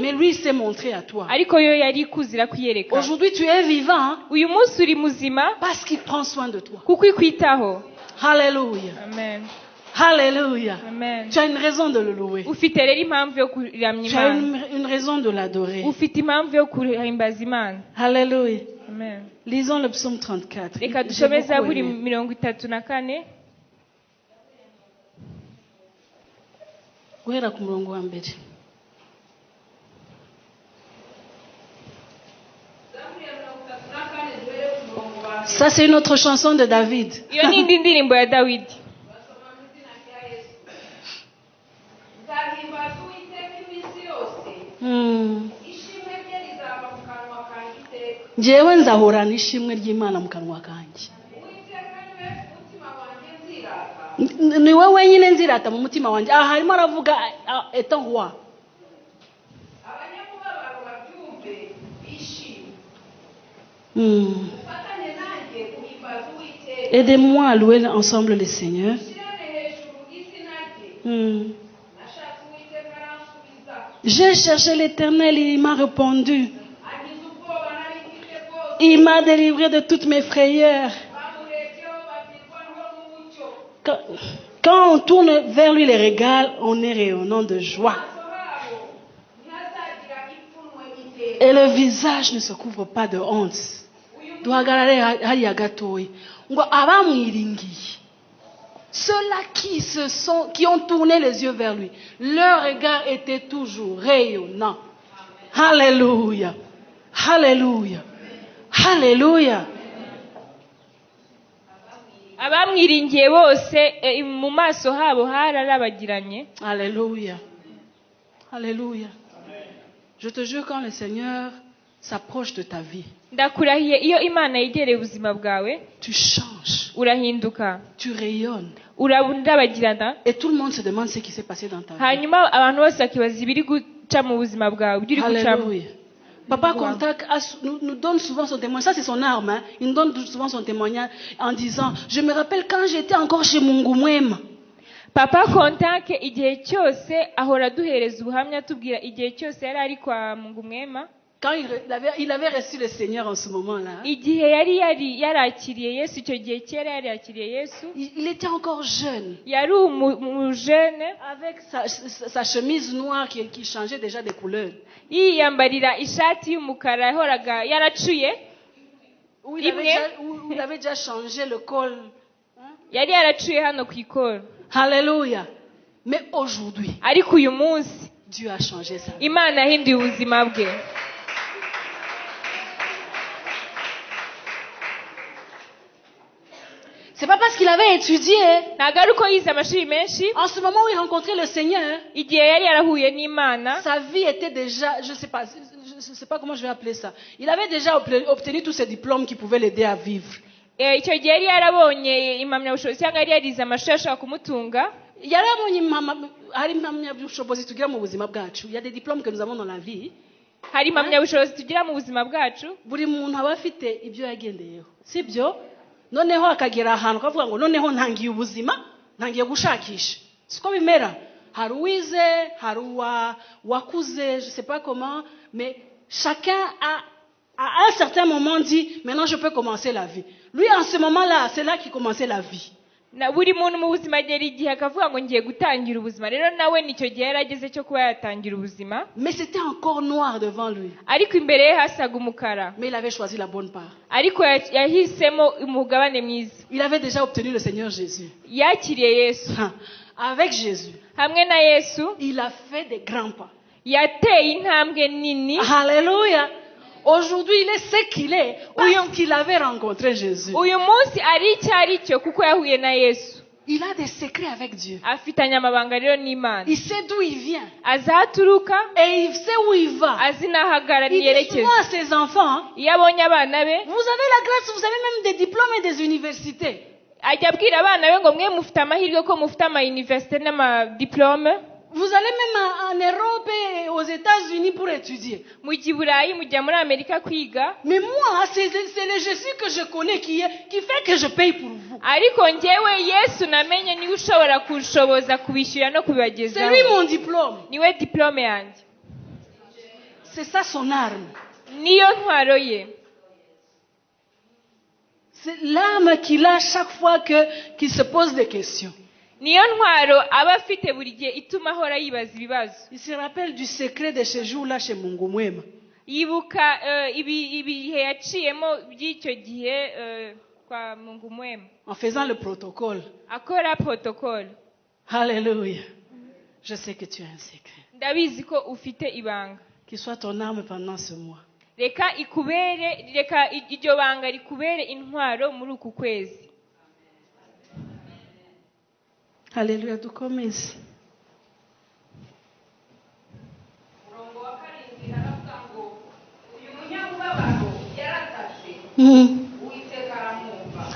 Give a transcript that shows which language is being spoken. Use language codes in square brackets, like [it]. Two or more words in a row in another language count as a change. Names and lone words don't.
[fr] mais lui s'est montré à toi. [rw] ariko yo yari ikuzira kwiyereka. [fr] Aujourd'hui, tu es vivant [rw] uyu munsi uri muzima [fr] parce qu'il prend soin de toi. [rw] kuko ikwitaho. [fr] Alléluia. Amen. Alléluia. Amen. Tu as une raison de le louer. [rw] ufite rero impamvu yo kuramya [fr] Tu as [rw] Imana, [fr] une raison de l'adorer. [rw] ufite impamvu yo kuhimbaza Imana. [fr] Alléluia. Amen. Lisons le psaume 34. [rw] reka [fr] J'ai [rw] dusome [fr] beaucoup [rw] Zaburi [fr] aimé. [rw] 34. Guhera ku murongo wa mbere. [fr] Ça, c'est une autre chanson de David. [rw] iyo ni indi ndirimbo ya Dawidi. nzahimbaza Uwiteka iminsi yose, ishimwe rye rizaba mu kanwa kanjye iteka. Njyewe nzahorana ishimwe ry'Imana mu kanwa kanjye. Uwiteka niwe mutima wanjye nzirata. Ni wowe wenyine nzirata mu mutima wanjye. Aha harimo aravuga [fr] étant roi. [rw] Abanyamubabaro babyumve bishime. Ufatanye nanjye guhimbaza Uwiteka. [fr] Aidez-moi à louer ensemble le Seigneur. [rw] Ushyirane hejuru izina rye. Nashatse Uwiteka aransubiza. [fr] J'ai cherché l'Éternel, il m'a répondu. [rw] Ankiza ubwoba nari mfite bwose. [fr] Il m'a délivré de toutes mes frayeurs. [rw] Bamurebyeho babwirwaho n'umucyo. [fr] Quand on tourne vers lui les regards, on est rayonnant de joie. [rw] Amaso habo ntazagira ipfunwe iteka. [fr] Et le visage ne se couvre pas de honte. [rw] Duhagarare hariya gatoya. Ngo abamwiringiye, [fr] ceux-là qui ont tourné les yeux vers lui, leur regard était toujours rayonnant. Alléluia. Alléluia. Alléluia. [rw] abamwiringiye bose mu maso habo hararabagiranye. [fr] Alléluia. Alléluia. Je te jure, quand le Seigneur s'approche de ta vie, [rw] Ndakurahiye iyo Imana yegereye ubuzima bwawe [fr] tu changes, [rw] urahinduka, [fr] tu rayonnes. [rw] urabagirana, [fr] Et tout le monde se demande ce qui s'est passé dans ta vie. [rw] hanyuma abantu bose bakibaza ibiri guca mu buzima bwawe, ibyo uri gucamo. [fr] Alléluia. Papa Contact nous donne souvent son témoignage. Ça, c'est son arme. Hein. Il nous donne souvent son témoignage en disant, je me rappelle quand j'étais encore chez Mungumwema. [rw] Papa Contact igihe cyose ahora duhereza ubuhamya tubwira igihe cyose yari ari kwa Mungumwema. [fr] Quand il avait reçu le Seigneur en ce moment-là, [rw] igihe yari yarakiriye Yesu, icyo gihe cyera yari yakiriye Yesu, [fr] il était encore jeune, [rw] yari umujene [fr] avec sa chemise noire qui changeait déjà de couleur. [rw] yiyambarira ishati y'umukara yahoraga yaracuye [fr] Où il avait déjà changé le col. [rw] yari yaracuye hano ku ikoro. [fr] Alléluia. Mais aujourd'hui, [rw] ariko uyu munsi [fr] Dieu a changé ça. [rw] Imana yahinduye ubuzima bwe. [fr] C'est pas parce qu'il avait étudié. [rw] ntabwo ari uko yize amashuri menshi. [fr] En ce moment où il rencontrait le Seigneur, [rw] igihe yari yarahuye n'Imana, [fr] sa vie était déjà, je sais pas comment je vais appeler ça. Il avait déjà obtenu tous ces diplômes qui pouvaient l'aider à vivre. [rw] icyo gihe yari yarabonye impamyabushobozi cyangwa yari yarize amashuri ashobora kumutunga. [fr] Il y a des diplômes que nous avons dans la vie. [rw] hari impamyabushobozi tugira mu buzima bwacu. Buri muntu aba afite ibyo yagendeyeho, sibyo? Noneho akagera ahantu kavuga ngo noneho ntangiye ubuzima, ntangiye gushakisha. Siko bimera. Hari uwize, hari wakuze, [fr] je sais pas comment, mais chacun a à un certain moment dit maintenant je peux commencer la vie. Lui en ce moment-là, c'est là qu'il commençait la vie. [rw] na buri muntu mu buzima agera igihe akavuga ngo ngiye gutangira ubuzima. rero nawe nicyo gihe yari ageze cyo kuba yatangira ubuzima. [fr] Mais c'était encore noir devant lui. [rw] ariko imbere ye hasaga umukara. [fr] Mais il avait choisi la bonne part. [rw] ariko yahisemo umugabane mwiza. [fr] Il avait déjà obtenu le Seigneur Jésus. [rw] yakiriye Yesu. [fr] Avec Jésus, [rw] hamwe na Yesu [fr] il a fait des grands pas. [rw] yateye intambwe nini. [fr] Alléluia. Aujourd'hui, il est ce qu'il est parce qu'il avait rencontré Jésus. [rw] uyu munsi ari icyo ari cyo kuko yahuye na Yesu. [fr] Il a des secrets avec Dieu. [rw] afitanye amabanga rero n'Imana. [fr] Il sait d'où il vient [rw] azaturuka [fr] et il sait où il va. [rw] azi n'ahagarara [fr] Il dit [rw] yerekeza. [fr] souvent à ses enfants, [rw] iyo abonye abana be [fr] vous avez la grâce, vous avez même des diplômes et des universités. [rw] ajya abwira abana be ngo mwe mufite amahirwe ko mufite ama-université n'amadiplome. [fr] Vous allez même en Europe et aux États-Unis pour étudier. [rw] mujya i Burayi, mujya muri Amerika kwiga. [fr] Mais moi, c'est le Jésus que je connais qui fait que je paye pour vous. [rw] ariko njyewe Yesu namenye niwe ushobora kushoboza kubishyura no [fr] C'est lui [rw] kubibagezaho. [fr] mon diplôme. [rw] niwe diplome yanjye. [fr] C'est ça son arme. [rw] niyo ntwaro ye. [fr] C'est l'arme qu'il a chaque fois qu'il se pose des questions. [rw] niyo ntwaro aba afite buri gihe ituma ahora yibaza ibibazo. [fr] Il se rappelle du secret de ce jour-là chez Mungumwema. [rw] yibuka ibihe yaciyemo by'icyo gihe kwa Mungumwema. [fr] En faisant le protocole. [rw] akora protocole. [fr] Alléluia. Je sais que tu as un secret. [rw] ndabizi ko ufite ibanga. [fr] Qu'il soit ton arme pendant ce mois. [rw] reka iryo banga rikubere intwaro muri uku kwezi. Alléluia, dukomeze. umurongo wa 7 haravuga ngo uyu munyamubabaro yaratatse uwiteka aramwumva.